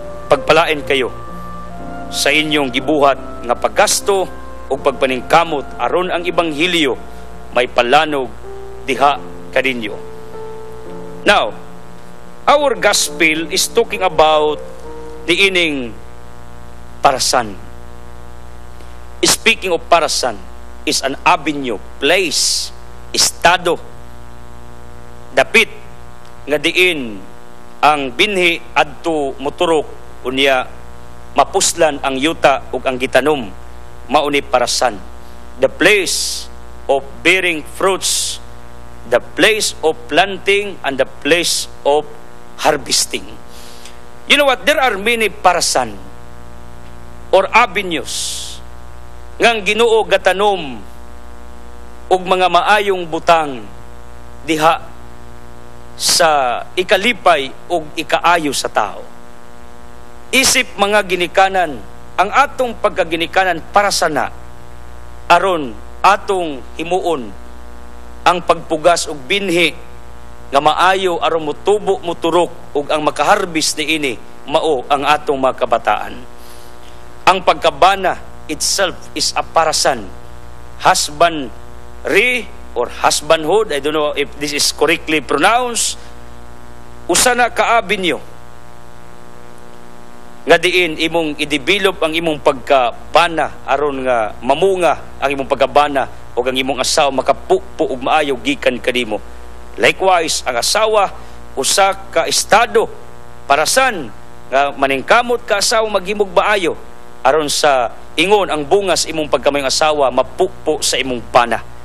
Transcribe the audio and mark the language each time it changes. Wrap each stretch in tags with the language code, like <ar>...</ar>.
<ceb>Pagpalain kayo sa inyong gibuhat nga paggasto o pagpaningkamot aron ang Ebanghelyo may palanog diha kadinyo.</ceb> <en>Now, our gospel is talking about the ining parasan. Speaking of parasan, is an avenue, place,</en> <ceb>estado, dapit nga diin ang binhi adto moturok unya mapuslan ang yuta ug ang gitanom, mauni parasan.</ceb> <en>The place of bearing fruits, the place of planting, and the place of harvesting. You know what? There are many parasan or avenues</en> <ceb>ngang Ginoo gatanom og mga maayong butang diha sa ikalipay og ikaayo sa tao. Isip mga ginikanan, ang atong pagkaginikanan para sana aron atong himuon ang pagpugas og binhi nga maayo aron mutubo muturok ug ang makaharbis niini mao ang atong mga kabataan. Ang pagkabana</ceb> <en>itself is a</en> <ceb>parasan.</ceb> <en>Husbandry or husbandhood, I don't know if this is correctly pronounced,</en> <ceb>usa na ka avenue nga diin imong i-develop ang imong pagkabana aron nga mamunga ang imong pagkabana o ang imong asawa makapupo ug maayo gikan kanimo. Likewise, ang asawa usa ka estado parasan nga maningkamot ka asawa maghimog maayo aron sa ingon ang bungas imong pagkamayong asawa mapupo sa imong bana.</ceb>